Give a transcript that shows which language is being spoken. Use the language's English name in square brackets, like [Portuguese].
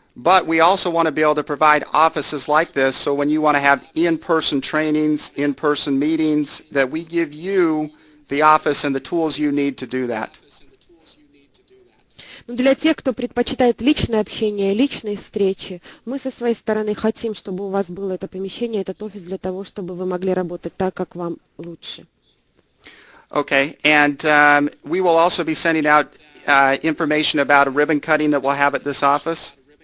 [English] But we also want to be able to provide offices like this, so when you want to have in-person trainings, in-person meetings, that we give you the office and the tools you need to do that. [Russian] Но для тех, кто предпочитает личное общение, личные встречи, мы со своей стороны хотим, чтобы у вас было это помещение, этот офис для того, чтобы вы могли работать так, как вам лучше. [English] Okay, and we will also be sending out information about a ribbon cutting that we'll have at this office.